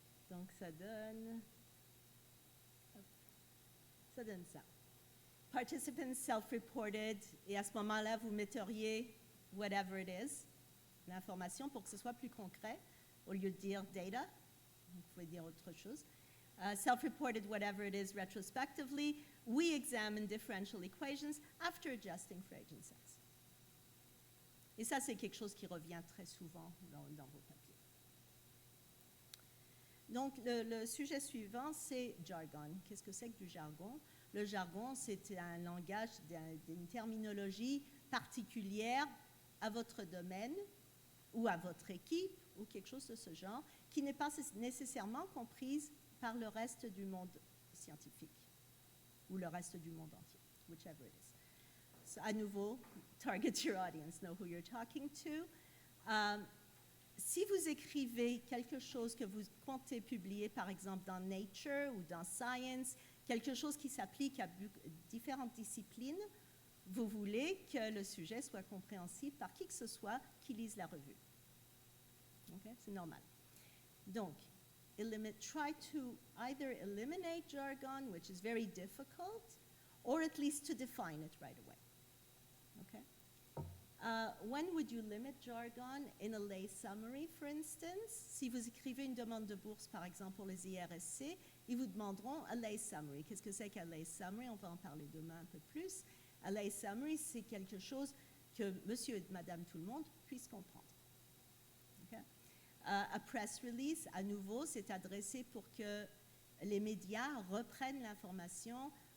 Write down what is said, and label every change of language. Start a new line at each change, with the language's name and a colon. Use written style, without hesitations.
French: Donc ça donne ça. Participants
English: self-reported,
French: et à ce moment-là, vous metteriez
English: whatever it is,
French: l'information, pour que ce soit plus concret, au lieu de dire data, vous pouvez dire autre chose.
English: Self-reported whatever it is retrospectively, we examine differential equations after adjusting for age and sex.
French: Et ça, c'est quelque chose qui revient très souvent dans vos papiers. Donc, le sujet suivant, c'est jargon. Qu'est-ce que c'est que du jargon? Le jargon, c'est un langage, d'une terminologie particulière à votre domaine ou à votre équipe ou quelque chose de ce genre qui n'est pas nécessairement comprise par le reste du monde scientifique ou le reste du monde entier,
English: whichever it is. So,
French: à nouveau,
English: target your audience, know who you're talking to.
French: Si vous écrivez quelque chose que vous comptez publier, par exemple dans Nature ou dans Science, quelque chose qui s'applique à différentes disciplines, vous voulez que le sujet soit compréhensible par qui que ce soit qui lise la revue. Okay? C'est normal. Donc,
English: try to either eliminate jargon, which is very difficult, or at least to define it right away. Okay? When would you limit jargon? In a lay summary, for instance.
French: Si vous écrivez une demande de bourse, par exemple, pour les IRSC, ils vous demanderont
English: a lay summary.
French: Qu'est-ce que c'est qu'un lay summary? On va en parler demain un peu plus. A lay summary, c'est quelque chose que monsieur et madame tout le monde puissent comprendre. Okay? A press release, à nouveau, c'est adressé pour que les médias reprennent l'information.